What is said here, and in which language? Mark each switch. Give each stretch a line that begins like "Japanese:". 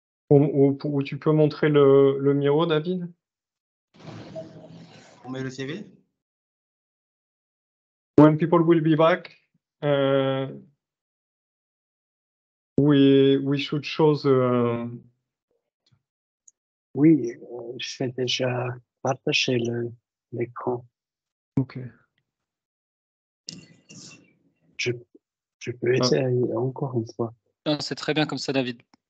French: Ou tu peux montrer le Miro, David? On met le CV?
English: When people will be back, we should show the...
French: Oui, je vais déjà partager l'écran. Ok. Je peux essayer encore une fois. Non, c'est très bien comme ça, David.